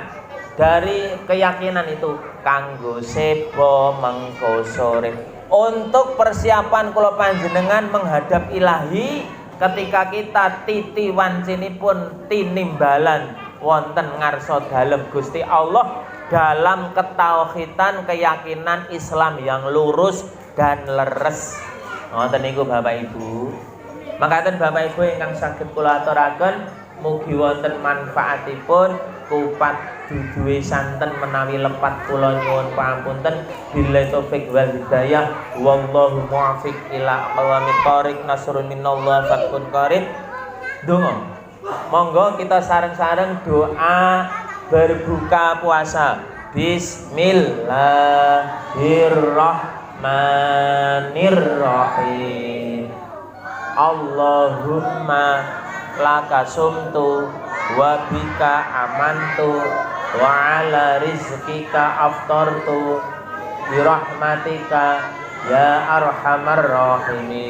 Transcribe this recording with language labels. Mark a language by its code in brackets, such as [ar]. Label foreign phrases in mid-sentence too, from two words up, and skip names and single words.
[id] dari keyakinan itu [jv] kanggo seba mengko sore [id] untuk persiapan [jv] kula panjenengan [id] menghadap ilahi ketika kita [jv] titi wancinipun tinimbalan wonten ngarsa dalem Gusti Allah [id] dalam ketauhidan keyakinan Islam yang lurus dan leres. [jv] Ngoten niku Bapak Ibu. Makaten Bapak Ibu ingkang saged kula aturaken mugi wonten manfaatipun kupat duduhe santen menawi lepat kula nyuwun pangapunten [ar] بالله التوفيق والهداية والله الموفق إلى أقوم الطريق نصر من الله وفتح قريب. [jv] Donga. Monggo kita sareng-sareng [id] doa berbuka puasa. [ar] بسم الله الرحمن الرحيم. اللهم لك صمت وبك آمنت وعلى رزقك أفطرت برحمتك يا أرحم الراحمين.